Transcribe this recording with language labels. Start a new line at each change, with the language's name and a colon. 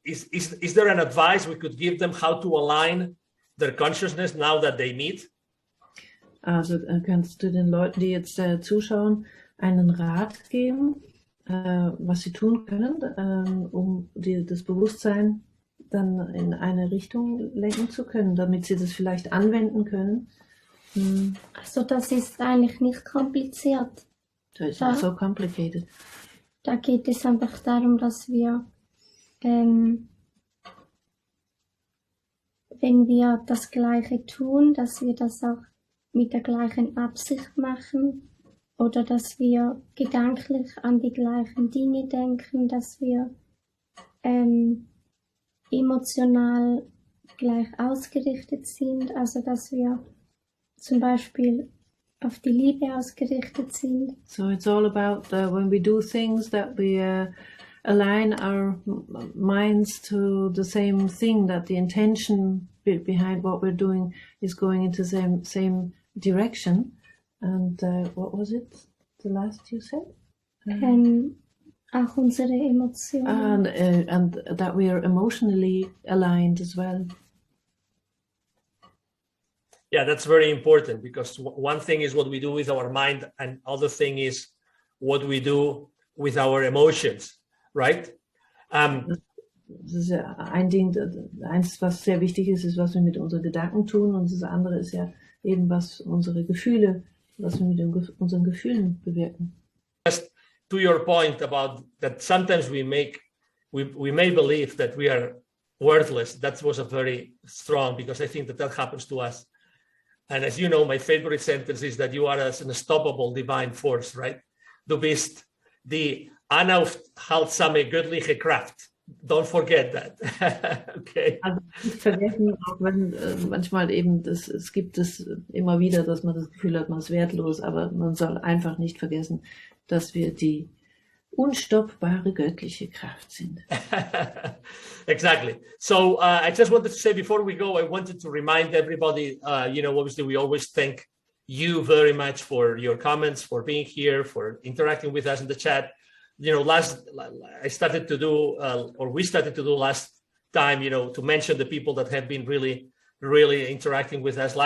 English: Is there an advice we could give them how to align their consciousness now that they meet?
German: Also kannst du den Leuten, die jetzt zuschauen, einen Rat geben, was sie tun können, um das Bewusstsein dann in eine Richtung lenken zu können, damit sie das vielleicht anwenden können? Also das ist eigentlich nicht kompliziert.
English: It's not so complicated.
German: Da geht es einfach darum, dass wir, wenn wir das Gleiche tun, dass wir das auch mit der gleichen Absicht machen oder dass wir gedanklich an die gleichen Dinge denken, dass wir emotional gleich ausgerichtet sind, also dass wir zum Beispiel auf die Liebe ausgerichtet sind.
English: So it's all about when we do things that we align our minds to the same thing, that the intention behind what we're doing is going into the same direction. And what was it, the last you said?
German: Auch unsere Emotionen.
English: And that we are emotionally aligned as well. Yeah, that's very important, because one thing is what we do with our mind, and other thing is what we do with our emotions, right?
German: Das ist ja ein Ding, eins, was sehr wichtig ist, ist, was wir mit unseren Gedanken tun, und das andere ist ja eben, was unsere Gefühle, was wir mit unseren Gefühlen bewirken.
English: Just to your point about that, sometimes we may believe that we are worthless. That was a very strong, because I think that happens to us. And as you know, my favorite sentence is that you are an unstoppable divine force, right?
German: Du bist die unaufhaltsame göttliche Kraft.
English: Don't forget that. Okay.
German: Also nicht vergessen, auch wenn manchmal eben es gibt es immer wieder, dass man das Gefühl hat, man ist wertlos, aber man soll einfach nicht vergessen, dass wir die unstoppbare göttliche Kraft sind.
English: Exactly. So I just wanted to say, before we go, I wanted to remind everybody, obviously we always thank you very much for your comments, for being here, for interacting with us in the chat. We started to do last time, to mention the people that have been really, really interacting with us.